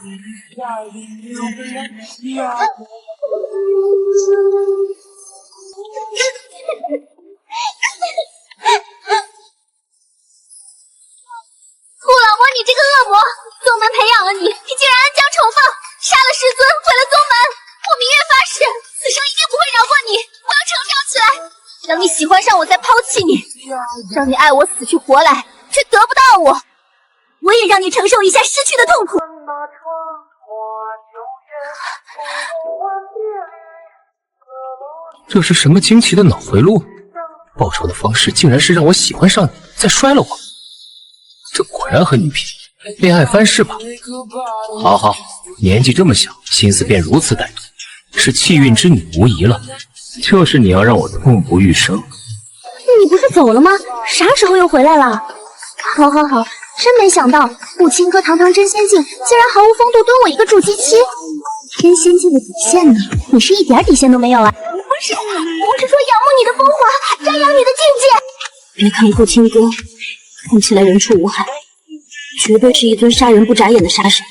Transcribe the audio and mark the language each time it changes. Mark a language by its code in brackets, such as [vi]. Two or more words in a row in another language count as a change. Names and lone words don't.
[zh] 顧老魔，你这个惡魔！宗門培養了你，你竟然恩將仇報，殺了師尊，毀了宗門！我明月發誓，此生一定不會饒過你！我要成長起來，等你喜歡上我再拋棄你，讓你愛我死去活來，卻得不到我。我也讓你承受一下失去的痛苦。這是什麼驚奇的腦回路？報仇的方式竟然是讓我喜歡上你，再摔了我。這果然和女頻戀愛翻世吧？好好，年紀這麼小，心思便如此歹毒，是氣運之女無疑了。就是你要讓我痛不欲生。你不是走了嗎？ 啥時候又回來了？好好好，真沒想到顧清歌堂堂真仙境，竟然毫無風度蹲我一個築基期。真仙境的底線呢？你是一點底線都沒有啊！不是，我是說仰慕你的風華，瞻仰你的境界。別看顧清歌看起來人畜無害，絕對是一尊殺人不眨眼的殺神。